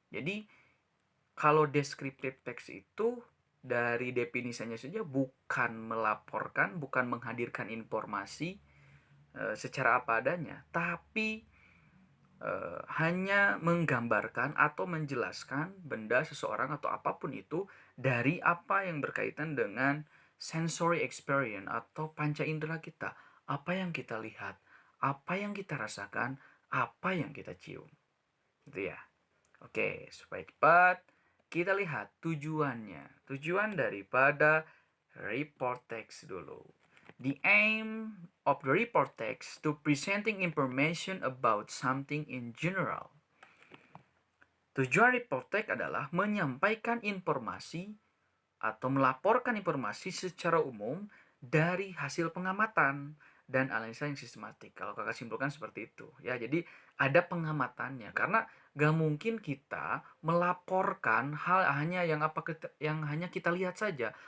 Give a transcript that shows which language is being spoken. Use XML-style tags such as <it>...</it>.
<id>Jadi, kalau descriptive text itu dari definisinya saja bukan melaporkan, bukan menghadirkan informasi secara apa adanya, tapi hanya menggambarkan atau menjelaskan benda, seseorang, atau apapun itu dari apa yang berkaitan dengan sensory experience atau panca indera kita. Apa yang kita lihat, apa yang kita rasakan, apa yang kita cium. Gitu ya. Oke, supaya cepat, kita lihat tujuannya. Tujuan daripada report text dulu.</id> <en>The aim of the report text to presenting information about something in general.</en> <id>Tujuan report text adalah menyampaikan informasi atau melaporkan informasi secara umum dari hasil pengamatan dan analisa yang sistematik. Kalau kakak simpulkan seperti itu ya. Jadi ada pengamatannya karena gak mungkin kita melaporkan hal hanya yang hanya kita lihat saja.</id>